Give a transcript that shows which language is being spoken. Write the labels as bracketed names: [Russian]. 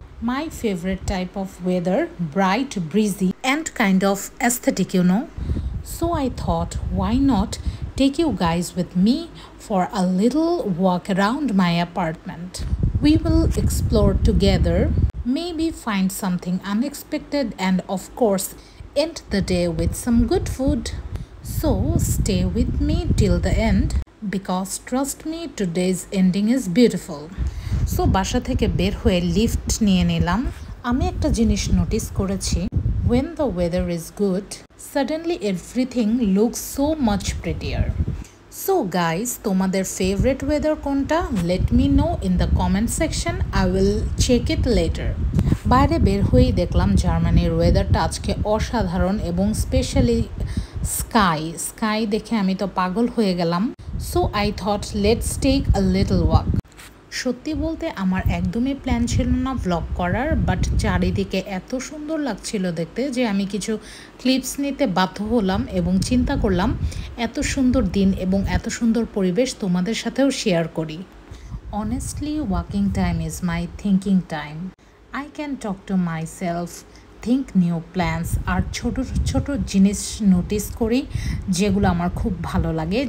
[English] My favorite type of weather, bright, breezy and kind of aesthetic, So I thought why not take you guys with me for a little walk around my apartment. We will explore together, maybe find something unexpected, and of course, end the day with some good food. So, stay with me till the end because trust me, today's ending is beautiful. [Bangla] So, বাসা থেকে বের হয়ে lift নিয়ে নিলাম। আমি একটা জিনিস notice করেছি, [English] when the weather is good, suddenly everything looks so much prettier. So guys, [Bangla] তোমাদের [English] favorite weather [Bangla] কোনটা? [English] Let me know in the comment section. I will check it later. [Bangla] বাইরে বের হয়েই দেখলাম জার্মানির ওয়েদারটা আজকে অসাধারণ এবং স্পেশালি স্কাই দেখে আমি তো পাগল হয়ে গেলাম। [English] So I thought let's take a little walk. [Bangla] সত্যি বলতে আমার একদমই প্ল্যান ছিল না ভ্লগ করার, বাট চারিদিকে এত সুন্দর লাগছিল দেখতে যে আমি কিছু ক্লিপস নিতে বাধ্য হলাম এবং চিন্তা করলাম এত সুন্দর দিন এবং এত সুন্দর পরিবেশ তোমাদের সাথেও শেয়ার করি। [English] Honestly walking time is my thinking time. I can talk to myself, think new plans [Bangla] আর ছোট ছোট জিনিস নোটিস করি যেগুলো আমার খুব ভালো লাগে।